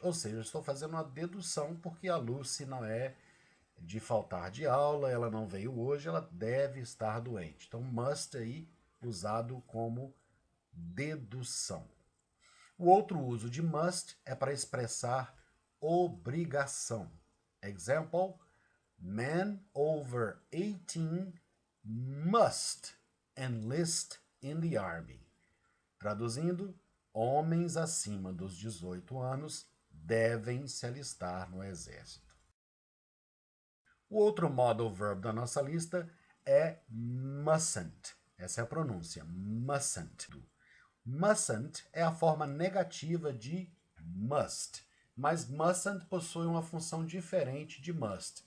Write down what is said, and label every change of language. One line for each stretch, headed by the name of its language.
Portuguese: Ou seja, eu estou fazendo uma dedução porque a Lucy não é de faltar de aula, ela não veio hoje, ela deve estar doente. Então, must aí usado como dedução. O outro uso de must é para expressar obrigação.
English: Example, men over 18 must enlist in the army.
Portuguese: Traduzindo, homens acima dos 18 anos devem se alistar no exército. O outro modal verb da nossa lista é mustn't. Essa é a pronúncia, mustn't. Mustn't é a forma negativa de must, mas mustn't possui uma função diferente de must.